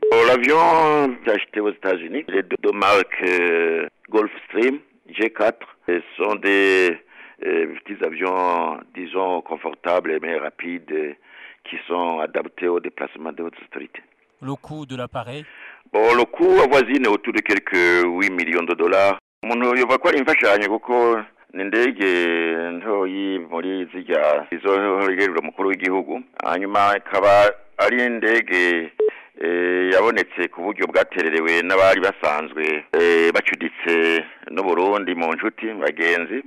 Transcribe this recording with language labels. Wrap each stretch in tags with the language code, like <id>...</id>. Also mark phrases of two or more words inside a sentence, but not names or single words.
<fr>L'avion est acheté aux États-Unis. Les deux marques Gulfstream G4 sont des petits avions, disons, confortables mais rapides, qui sont adaptés au déplacement de haute autorité. Le coût de l'appareil? Bon, le coût avoisine autour de quelques 8 millions de dollars.</fr> <rn>Umuntu yova ko ari imfashanyo kuko ni indege ntoyi muri zirya izohererwa umukuru w'igihugu, hanyuma ikaba ari indege yabonetse ku buryo bwatererewe n'abari basanzwe bacuditse n'Uburundi mu nshuti bagenzi.</rn>